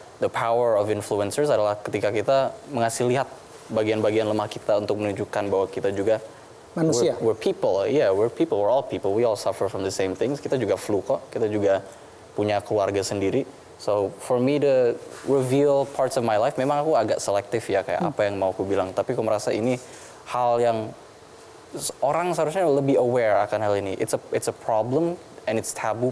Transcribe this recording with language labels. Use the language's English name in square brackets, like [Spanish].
[English] the power of influencers [Indonesian] adalah ketika kita mengasih lihat bagian-bagian lemah kita untuk menunjukkan bahwa kita juga Manusia. [English] we're people, we're all people, we all suffer from the same things. [Indonesian] Kita juga flu kok, kita juga punya keluarga sendiri. [English] So for me to reveal parts of my life, [Indonesian] memang aku agak selektif ya kayak apa yang mau aku bilang. Tapi aku merasa ini hal yang orang seharusnya lebih aware akan hal ini. [English] It's a problem and it's taboo.